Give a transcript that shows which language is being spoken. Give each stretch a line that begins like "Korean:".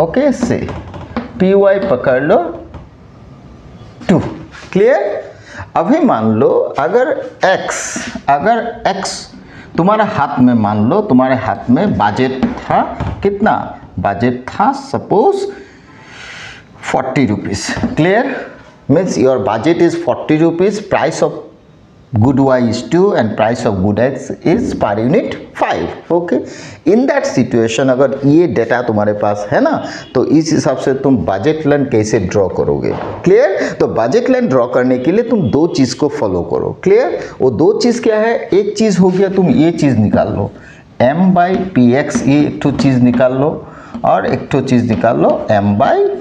Hindi: Okay, से Py पकड़ लो 2। Clear, अभी मान लो अगर X तुम्हारा हाथ में, मान लो तुम्हारे हाथ में बजट था, कितना बजट था, suppose 40 rupees.
English: Clear, means your budget is 40 rupees, price of good Y is 2 and price of good X is per unit 5।
Hindi: Okay, in that situation अगर ये डेटा तुम्हारे पास है ना, तो इस हिसाब से तुम बजट लाइन कैसे ड्रॉ करोगे। क्लियर, तो बजट लाइन ड्रॉ करने के लिए तुम दो चीज़ को फॉलो करो। क्लियर, वो दो चीज़ क्या है, एक चीज़ हो गया तुम ये चीज़ निकाल लो M/Px, ये एक तो चीज़ निकाल लो, और एक तो चीज़ निकाल लो M/Py।